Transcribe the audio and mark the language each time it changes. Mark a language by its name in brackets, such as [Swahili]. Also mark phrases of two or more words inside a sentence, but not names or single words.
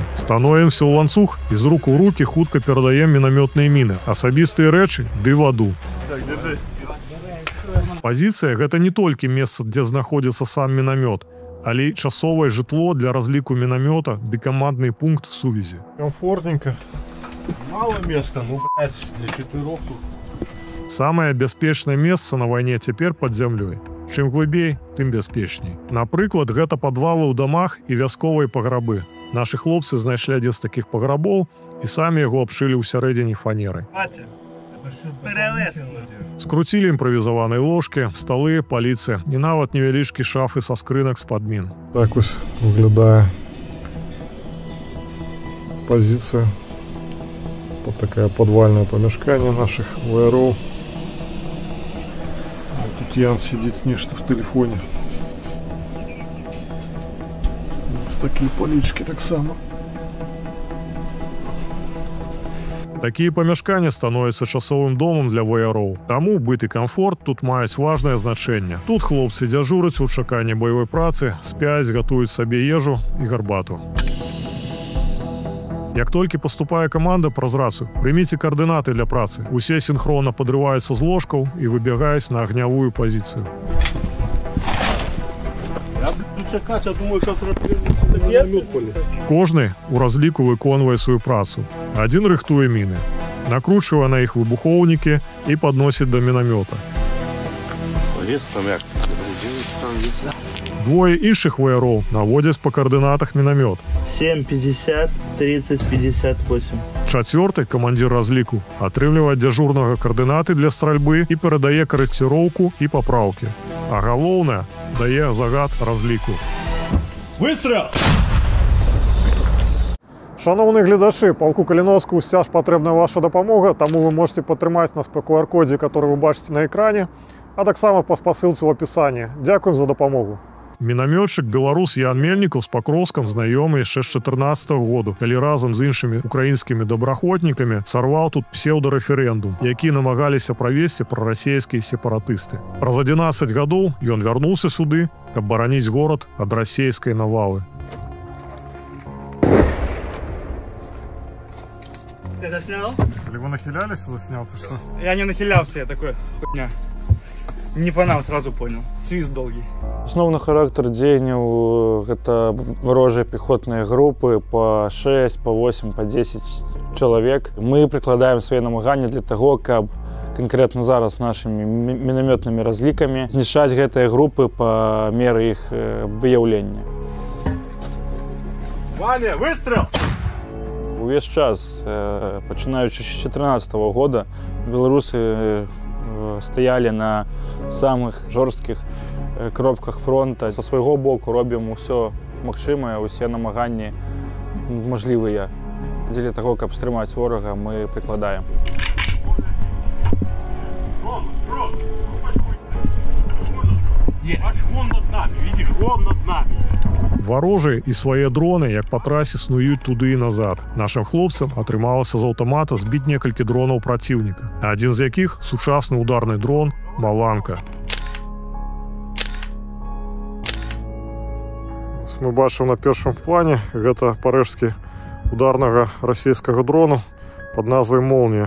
[Belarusian] Становімся ў ланцуг і з рук у рукі хутка перадаем мінамётныя міны, асабістыя рэчы ды ваду. [Russian] Так, держи. [Belarusian] Пазіцыя гэта не толькі месца, дзе знаходзіцца сам мінамёт, але і часовае жытло для разліку мінамёта ды камандны пункт сувязі. [Russian] Комфортненько. Мало места, ну, блядь, для четверых тут. [Belarusian] Самае бяспечнае месца на вайне цяпер пад зямлёй. Чым глыбей, тым бяспечней. Напрыклад, гэта падвалы ў дамах і вясковыя паграбы. Нашы хлопцы знайшлі адзін з такіх паграбоў і самі яго абшылі ўсярэдзіне фанерай. Скруцілі імправізаваныя ложкі, сталы, паліцы і нават невялічкі шафы са скрынак з-пад мін. Так ось выглядае пазіцыя. [Russian] Вот такое подвальное помещение наших ВРО. Вот тут Ян сидит нечто в телефоне. С такие полички так само. [Belarusian] Такие памяшканні становяцца часовым домом для ваяроў. Таму быт і камфорт тут маюць важнае значэнне. Тут хлопцы дзяжураць у чаканні баявой працы, спяць, гатуюць сабе ежу і гарбату. Як толькі паступае каманда праз рацыю, прыміце каардынаты для працы. Усе сінхронна падрываюцца з ложкаў і выбягаюць на агнявую пазіцыю. [Russian] Лучше Катя, думаю, сейчас миномет полез. [Belarusian] Кожны у разліку выконвае сваю працу. Адзін рыхтуе міны, накручвае на іх выбухоўнікі і падносіць да мінамёта. [Russian] Лес там як? [Belarusian] Двое іншых ваяроў наводзяць па каардынатах мінамёт. 7, 50, 30, 58. Чацвёрты камандзір разліку атрымлівае ад дзяжурнага каардынаты для стральбы і перадае карэкціроўку і папраўкі. А галоўнае, дае загад разліку. [Russian] Выстрел! [Ukrainian] Шановні глядачі, [Belarusian] полку Каліновську ўся ж патрэбная ваша дапамога, таму вы можете падтрымаць нас па QR-кодзе, который вы бачыце на экране, а таксама па спасылцы ў апісанні. Дзякуем за дапамогу. Мінамётчык беларус Ян Мельнікаў з Пакроўскам знаёмы яшчэ з 14-го году, калі разам з іншымі украінскімі добраахвотнікамі сарваў тут псеўдарэферэндум, які намагаліся правесці прарасійскія сепаратысты. Праз 11 гадоў ён вярнуўся сюды, каб бараніць горад ад расійскай навалы. [Russian] Ты это снял? Или вы нахилялись, заснял, ты что? Я не нахилялся, я такой, хуйня. Не по нам, сразу понял. Свист долгий. [Belarusian] Асноўны характар дзеянняў гэта варожыя пехотныя групы по 6, по 8, по 10 чалавек. Мы прыкладаем свае намаганні для таго, каб конкретно зараз нашими мінамётнымі разлікамі знішчаць гэтыя групы па меры іх выяўлення. [Russian] Ваня, выстрел! [Belarusian] Увесь час, пачынаючы з 2014 года, беларусы стаялі на самых жорсткіх кропках фронта. Са свайго боку робім усё магчымае, усе намаганні мажлівыя. Дзеля таго, каб стрымаць ворага, мы прыкладаем. [Russian] Вон над нами, видишь, вон над нами. [Belarusian] Варожыя і свае дроны, як па трасе, снуюць туды і назад. Нашым хлопцам атрымалася з аўтамата збіць некалькі дронаў праціўніка. Адзін з якіх сучасны ударны дрон «Маланка». Мы бачым на першым плане, гэта парэшткі ударнага расійскага дрону пад назвай «Молнія».